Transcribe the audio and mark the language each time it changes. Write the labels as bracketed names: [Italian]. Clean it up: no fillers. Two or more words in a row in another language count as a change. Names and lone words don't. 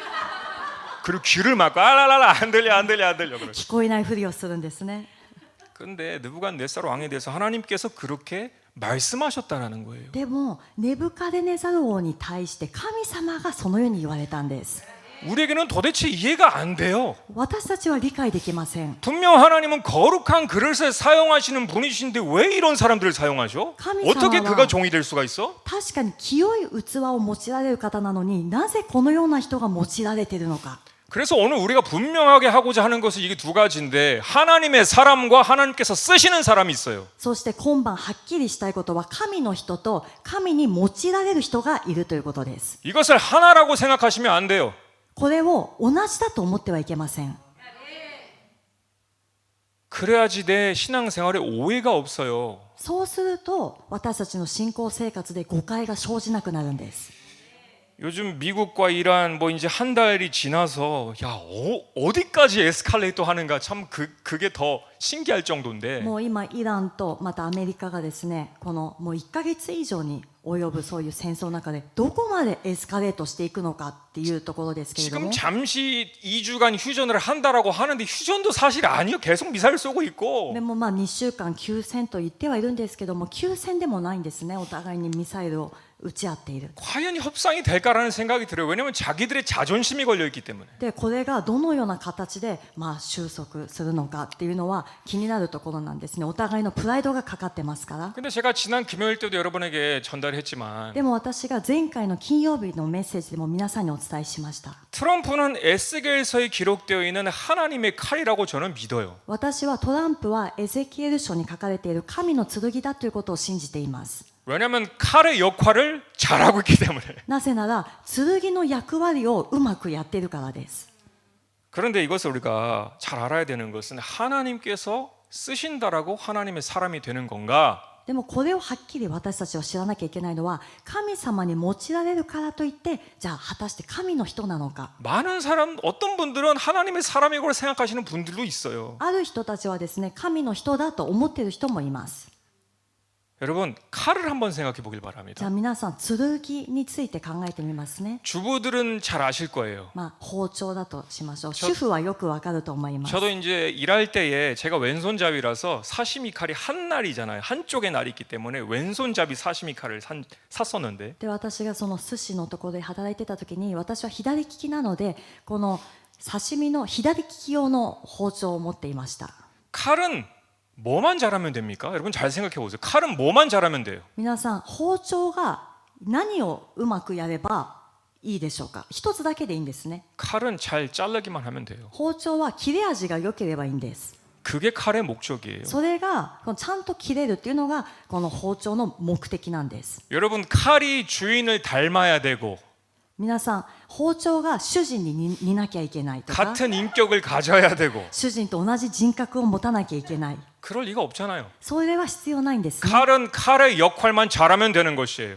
[Korean] 그리고 귀를 막고 알랄랄라 안 들려 안 들려 안 들려 그러죠. [Japanese] 聞こえないふりをするんですね。 [Korean] 근데 느부갓네살 왕에 대해서 하나님께서 그렇게 말씀하셨다라는 거예요. [Japanese] でもネブカデネザル王に対して神様がそのように言われたんです。 [Korean] 우리에게는 도대체 이해가 안 돼요. [Japanese] 私たちは理解できません。 [Korean] 분명 하나님은 거룩한 그릇을 사용하시는 분이신데 왜 이런 사람들을 사용하죠? 어떻게 그가 종이 될 수가 있어? [Japanese] 確かに清い器を用いられる方なのになぜこのような人が用いられているのか。 [Korean] 그래서 오늘 우리가 분명하게 하고자 하는 것은 이게 두 가지인데 하나님의 사람과 하나님께서 쓰시는 사람이 있어요. [Japanese] そして今晩はっきりしたいことは神の人と神に用いられる人がいるということです。 [Korean] 이것을 하나라고 생각하시면 안 돼요. [Japanese] これを同じだと思ってはいけません。 [Korean] 그래야지 내 신앙생활에 오해가 없어요. [Japanese] そうすると私たちの信仰生活で誤解が生じなくなるんです。 [Korean] 요즘 미국과 이란 이제 한 달이 지나서 어디까지 에스컬레이터 하는가 참 그게 더 신기할 정도인데 [Japanese] もう今イランとまたアメリカがですね、このもう1ヶ月以上に及ぶそういう戦争の中でどこまでエスカレートしていくのかっていうところですけれども、 [Korean] 지금 잠시 2주간 휴전을 한다라고 하는데 휴전도 사실 아니요. 계속 미사일 쏘고 있고 [Japanese] でも2週間休戦と言ってはいるんですけども休戦でもないんですね。お互いにミサイルを打ち合っている。 [Korean] 과연 협상이 될까라는 생각이 들어요. 왜냐하면 자기들의 자존심이 걸려 있기 때문에. [Japanese] でこれがどのような形で収束するのかっていうのは気になるところなんですね。お互いのプライドがかかってますから。 [Korean] 근데 제가 지난 금요일 때도 여러분에게 전달했지만 [Japanese] でも私が前回の金曜日のメッセージでも皆さんにお伝えしました。 [Korean] 트럼프는 에스겔서에 기록되어 있는 하나님의 칼이라고 저는 믿어요. [Japanese] 私はトランプはエゼキエル書に書かれている神の剣だということを信じています。 [Korean] 왜냐하면 칼의 역할을 잘하고 있기 때문에. [Japanese] なぜなら剣の役割をうまくやっているからです。 [Korean] 그런데 이것을 우리가 잘 알아야 되는 것은 하나님께서 쓰신다라고 하나님의 사람이 되는 건가? [Japanese] でもこれをはっきり私たちは知らなきゃいけないのは神様に用いられるからといってじゃあ果たして神の人なのか。 [Korean] 많은 사람 어떤 분들은 하나님의 사람이라고 생각하시는 분들도 있어요. [Japanese] ある人たちはですね神の人だと思っている人もいます。 [Korean] 여러분 칼을 한번 생각해 보길 [Japanese] じゃ [Korean] 바랍니다. [Japanese] あ皆さん剣について考えてみますね。 [Korean] 주부들은 잘 아실 거예요. [Japanese] 包丁だとしましょう。主婦はよくわかると思います。 [Korean] 저도 이제 일할 때에 제가 왼손잡이라서 사시미 칼이 한 날이잖아요. 한쪽에 날이 있기 때문에 왼손잡이 사시미 칼을 샀었는데 [Japanese] で私がその寿司のところで働いてた時に私は左利きなのでこの刺身の左利き用の包丁を持っていました。 [Korean] 칼은 뭐만 잘하면 됩니까? 여러분 잘 생각해 보세요. 칼은 뭐만 잘하면 돼요? [Japanese] 皆さん包丁が何をうまくやればいいでしょうか。一つだけでいいんですね。 [Korean] 칼은 잘 자르기만 하면 돼요. [Japanese] 包丁は切れ味が良ければいいんです。 [Korean] 그게 칼의 목적이에요. [Japanese] それがこのちゃんと切れるっていうのがこの包丁の目的なんです。 [Korean] 여러분 칼이 주인을 닮아야 되고 [Japanese] 皆さん包丁が主人に似なきゃいけないとか [Korean] 같은 인격을 가져야 되고 [Japanese] 主人と同じ人格を持たなきゃいけない [Korean] 그럴 리가 없잖아요. [Japanese] それは必要ないんですね。 [Korean] 칼은 칼의 역할만 잘하면 되는 것이에요.